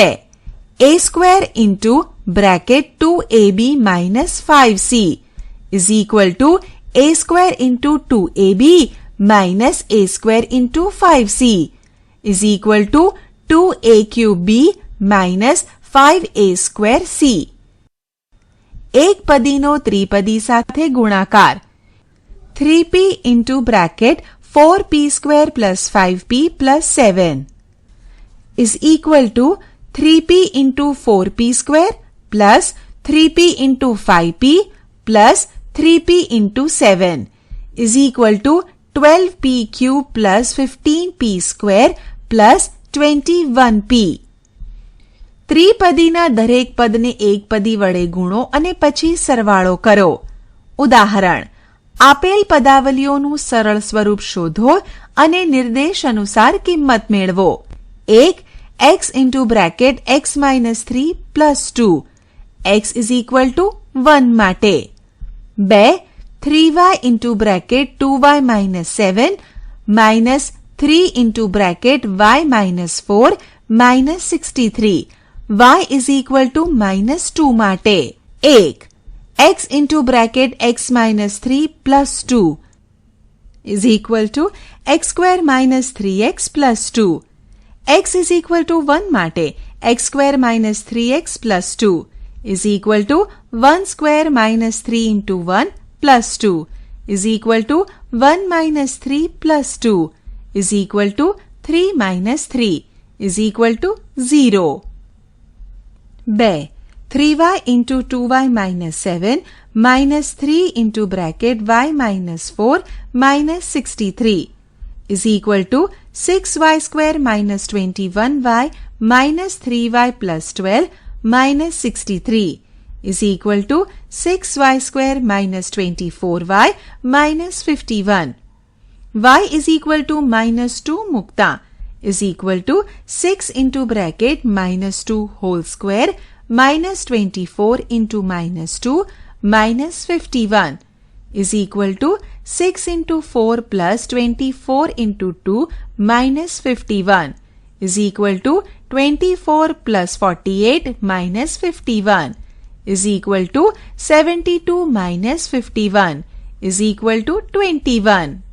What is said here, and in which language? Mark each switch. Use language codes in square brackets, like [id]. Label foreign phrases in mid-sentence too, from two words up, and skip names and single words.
[en] a square into bracket 2ab minus 5c is equal to a square into 2ab minus a square into 5c is equal to 2a cube b minus 5a square c. [gu] એક પદીનો ત્રિપદી સાથે ગુણાકાર. [en] 3p into bracket 4p square plus 5p plus 7 is equal to 3p into 4p square plus 3p into 5p plus 3p into 7 is equal to 12p cube plus 15p square plus 21p. [gu] ત્રિપદીના દરેક પદને એક પદી વડે ગુણો અને પછી સરવાળો કરો. ઉદાહરણ, આપેલ પદાવલીઓનું સરળ સ્વરૂપ શોધો અને નિર્દેશ અનુસાર કિંમત મેળવો. 1. [en] x into bracket x minus 3 plus 2 x is equal to 1 માટે. 2. 3y into bracket 2y minus 7 minus 3 into bracket y minus 4 minus 63 y is equal to minus 2 માટે. 1. x into bracket x minus 3 plus 2 is equal to x square minus 3x plus 2. x is equal to 1 માટે x square minus 3x plus 2 is equal to 1 square minus 3 into 1 plus 2 is equal to 1 minus 3 plus 2 is equal to 3 minus 3 is equal to 0. 2. 3y into 2y minus 7 minus 3 into bracket y minus 4 minus 63 is equal to 6y square minus 21y minus 3y plus 12 minus 63 is equal to 6y square minus 24y minus 51. y is equal to -2 મૂકતા is equal to 6 into bracket -2 whole square -24 into -2 -51 is equal to 6 into 4 plus 24 into 2 -51 is equal to 24 plus 48 minus 51 is equal to 72 minus 51 is equal to 21.